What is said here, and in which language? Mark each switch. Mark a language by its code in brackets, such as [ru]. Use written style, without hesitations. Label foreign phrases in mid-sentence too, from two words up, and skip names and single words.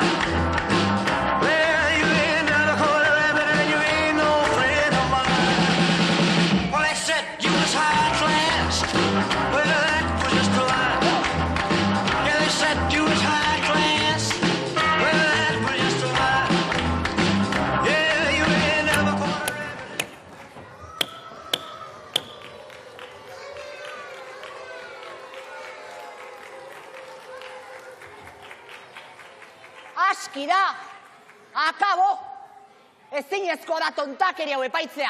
[en] Well, you ain't never caught a rabbit and you ain't no friend of mine. Well, they said you was high class. Well, that was just a lie. Yeah, they said you was high class. Well, that was just a lie. Yeah, you ain't never caught a [eu] Aski da! Akabo! Ezinezkoa da tontakeri hau epaitzea.